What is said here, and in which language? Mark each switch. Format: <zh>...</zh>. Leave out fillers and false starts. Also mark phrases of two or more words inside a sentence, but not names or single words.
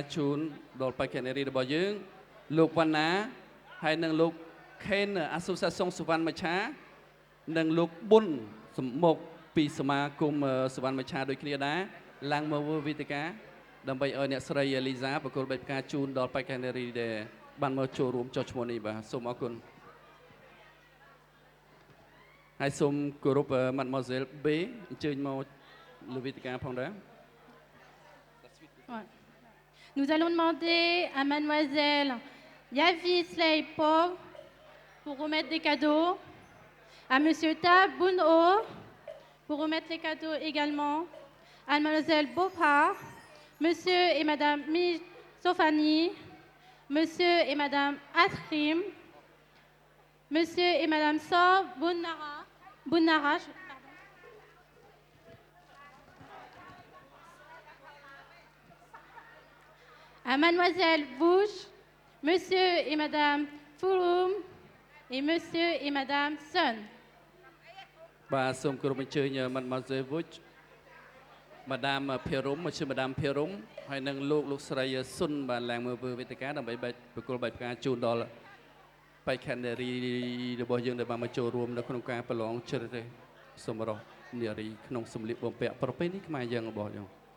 <km>ជូនដល់បេក្ខនារីរបស់យើងលោកវណ្ណាហើយនឹងលោក Ken Association សុវណ្ណមច្ឆានិងលោកប៊ុនសម្មុខពីសមាគមសុវណ្ណមច្ឆាដូចគ្នាដែរឡើងមកវេទិកាដើម្បីឲ្យអ្នកស្រីលីសាប្រគល់បាច់ផ្កាជូនដល់បេក្ខនារីដែលបានមកចូលរួមចុះឈ្មោះនេះបាទសូមអរគុណហើយសូមគោរព Mademoiselle B អញ្ជើញមកលើវេទិកាផងដែរ</km> <fr>Nous allons demander à Mademoiselle Yavi Sleipo pour remettre des cadeaux, à Monsieur Ta Bouno pour remettre les cadeaux également, à Mademoiselle Bopa, Monsieur et Madame Mi Sofani, Monsieur et Madame Atrim, Monsieur et Madame So Bounara, à Mademoiselle Bush, Monsieur et Madame Fouloum et Monsieur et Madame Sun.</fr> <km>បាទសូមគោរពអញ្ជើញ Mademoiselle Bush Madame Phirum Monsieur Madame Phirum ហើយនឹងលោកស្រីស៊ុនបានឡើងមកវេទិកាដើម្បីប្រគល់បាច់ផ្កាជូនដល់បេក្ខនារីរបស់យើងដែលបានមកចូលរួមនៅក្នុងការប្រឡងជ្រើសរើសសម្រស់នារីក្នុងសម្លៀកបំពាក់ប្រពៃណីខ្មែរយើងរបស់យើង</km>